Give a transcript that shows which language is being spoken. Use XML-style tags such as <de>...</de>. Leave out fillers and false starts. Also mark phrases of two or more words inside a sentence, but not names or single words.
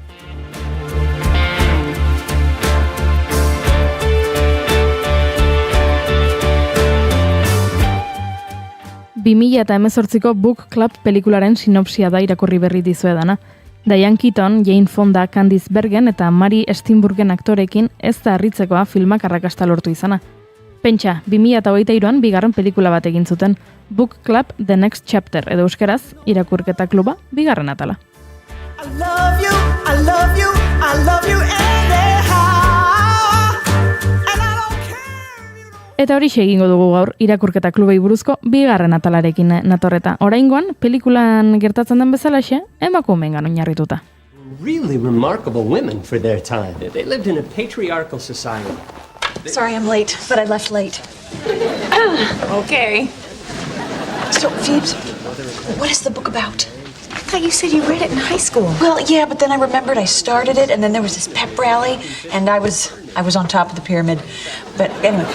<eu>...2018ko Book Club pelikularen sinopsia da irakurri berri dizuedana. Diane Keaton, Jane Fonda, Candice Bergen eta Mary Steenburgen aktorekin ez da harritzekoa filmak arrakasta lortu izana. Pentsa, 2023an bigarren pelikula bat egin zuten, Book Club The Next Chapter, edo euskeraz, irakurketa kluba, bigarren atala.</eu> <en>I love you, I love you, I love you anyhow.</en> <eu>Eta hori egingo dugu gaur irakurketa klubei buruzko bigarren atalarekin natorreta. Oraingoan, pelikulan gertatzen den bezalaxe, emakumeengan oinarrituta.</eu> <en>Really remarkable women for their time. They lived in a patriarchal society. Sorry I'm late, but I left late. Okay. So, Phoebes, what is the book about? I thought you said you read it in high school. Well, yeah, but then I remembered I started it, and then there was this pep rally, and I was on top of the pyramid.</en>